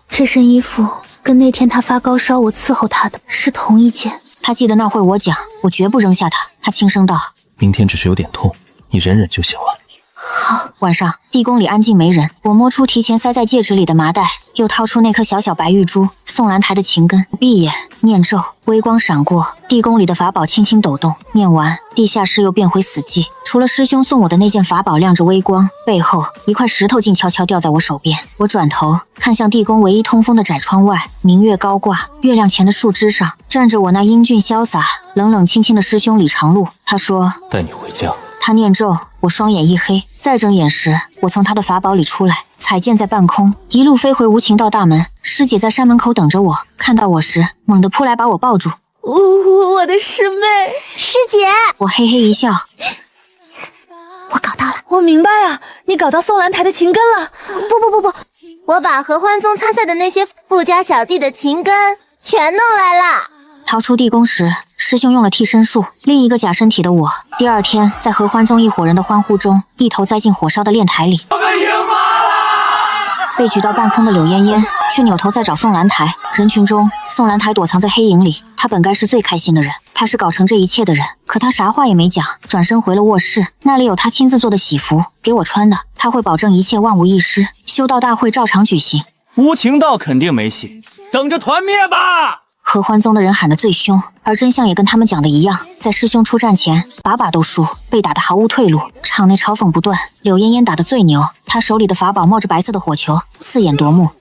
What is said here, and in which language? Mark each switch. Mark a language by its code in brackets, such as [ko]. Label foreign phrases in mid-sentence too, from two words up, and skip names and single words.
[zh] 這身衣服跟那天他發高燒我伺候他的是同一件。他記得那會我講，我絕不扔下他。他輕聲道：“ 明天只是有點痛，你忍忍就行了。” 好。晚上，地宮裡安靜沒人。我摸出提前塞在戒指裡的麻袋，又掏出那顆小小白玉珠，宋蘭台的情根。閉眼念咒，微光閃過，地宮裡的法寶輕輕抖動。念完，地下室又變回死寂，除了師兄送我的那件法寶亮着微光，背後一塊石頭靜悄悄掉在我手邊。我轉頭看向地宮唯一通風的窄窗外，明月高掛，月亮前的樹枝上站着我那英俊瀟灑、冷冷清清的師兄李長路。他說：“ 帶你回家。” 他念咒，我雙眼一黑，再睜眼時，我從他的法寶裡出來，彩劍在半空，一路飛回無情道大門。師姐在山門口等着我，看到我時，猛地撲來把我抱住。我的師妹，師姐，我嘿嘿一笑，我搞到了。我明白啊，你搞到宋蘭台的情根了。不，我把合歡宗參賽的那些富家小弟的情根全弄來了。逃出地宮時，師兄用了替身術，另一個假身體的我，第二天在合歡宗一夥人的歡呼中，一頭栽進火燒的煉台裡。被舉到半空的柳嫣嫣卻扭頭在找宋蘭台。人群中，宋蘭台躲藏在黑影裡，她本該是最開心的人。他是搞成這一切的人，可他啥話也沒講，轉身回了臥室，那裡有他親自做的喜服給我穿的，他會保證一切萬無一失，修道大會照常舉行。無情道肯定沒戲，等着團滅吧！合歡宗的人喊得最兇，而真相也跟他們講的一樣，在師兄出戰前，把把都輸，被打得毫無退路，場內嘲諷不斷。柳嫣嫣打得最牛，她手裡的法寶冒着白色的火球，刺眼奪目。